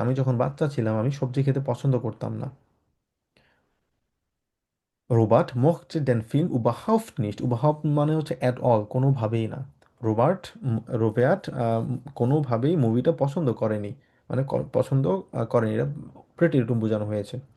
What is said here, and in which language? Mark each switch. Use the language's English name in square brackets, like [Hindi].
[Bangla] আমি যখন বাচ্চা ছিলাম আমি সবজি খেতে পছন্দ করতাম না। [German] রোবার্ট mochte den Film überhaupt nicht. [Bangla] überhaupt মানে হচ্ছে অ্যাট অল, কোনোভাবেই না। রোবার্ট কোনোভাবেই মুভিটা পছন্দ করেনি, মানে পছন্দ করেনি, এটা প্রেটিরিটুম বোঝানো হয়েছে।